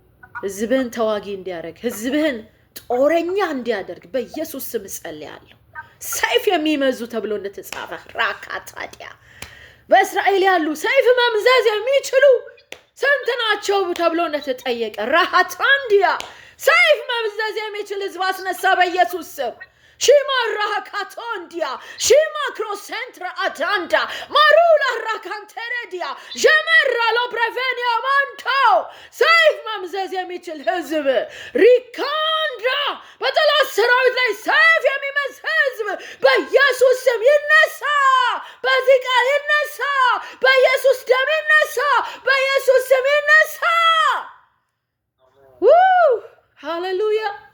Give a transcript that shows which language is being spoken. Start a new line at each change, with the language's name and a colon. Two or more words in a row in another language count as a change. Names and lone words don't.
Amharic: ህዝብህን ተዋጊ እንዲያደርግ ህዝብህን ጦረኛ እንዲያደርግ በኢየሱስ ስም ጸልያለሁ። ሰይፍ የሚመዙ ተብሎ እንደተጻፈ ራካታዲያ በእስራኤል ያሉ ሰይፍ መምዘዝ የሚችሉ ስንት ናቸው ተብሎ እንደተጠየቀ ራሃታንዲያ ሰይፍ መምዘዝ የሚችል ህዝብ አስነሳ በኢየሱስ ስም። ሽማ ራካቶንዲያ ሽማ ክሮሴንትራ አዳንዳ ማሩላ ራካንቴሬዲያ ጀመራ ሎብሬቬኒያ ማንቶ ሰይፍ መምዘዝ የሚችል ህዝብ ሪካንዳ በጠላት ሰራዊት ላይ ሰይፍ የሚመዝ ህዝብ በኢየሱስ ስም ይነሳ። በዚህ ቃል ይነሳ። በኢየሱስ ደም ይነሳ። በኢየሱስ ስም ይነሳ። ሃሌሉያ